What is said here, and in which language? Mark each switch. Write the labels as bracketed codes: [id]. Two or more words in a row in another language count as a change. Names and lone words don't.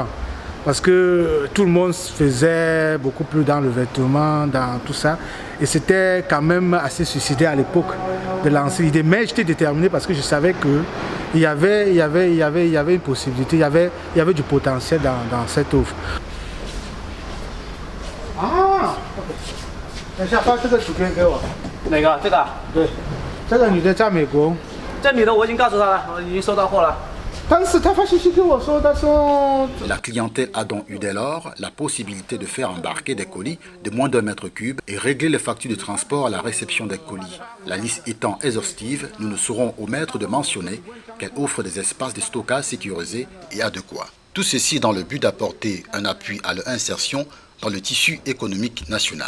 [fr] Parce que tout le monde faisait beaucoup plus dans le vêtement, dans tout ça. Et c'était quand même assez suicidaire à l'époque de lancer l'idée. Mais j'étais déterminé parce que je savais qu'il y avait une possibilité, il y avait du potentiel dans cette offre. Ah! [zh] 哪个？这个啊？对，这个女的在美国，这女的我已经告诉她了，我已经收到货了。但是她发信息给我说，她说 [fr] La clientèle a donc eu dès lors la possibilité de faire embarquer des colis de moins d'1 mètre cube et régler les factures de transport à la réception des colis. La liste étant exhaustive, nous ne serons omettre de mentionner qu'elle offre des espaces de stockage sécurisés et adéquats. Tout ceci dans le but d'apporter un appui à leur insertion dans le tissu économique national.